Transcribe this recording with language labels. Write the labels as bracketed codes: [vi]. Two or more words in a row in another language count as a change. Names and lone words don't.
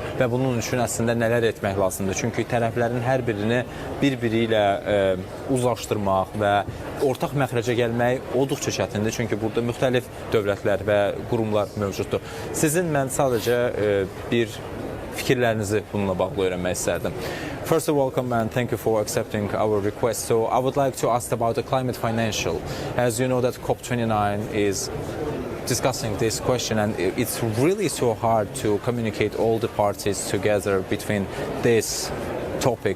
[az] Və bunun üçün əslində nələr etmək lazımdır? Çünki tərəflərin hər birini bir-biri ilə uzlaşdırmaq və ortaq məxrəcə gəlmək olduqca çətindir. Çünki burada müxtəlif dövlətlər və qurumlar mövcuddur. Sizin mən sadəcə bir fikirlərinizi bununla bağlı öyrənmək istərdim. [en] First of all, welcome and thank you for accepting our request. So I would like to ask about the climate financial. As you know that COP29 is discussing this question and it's really so hard to communicate all the parties together between this topic.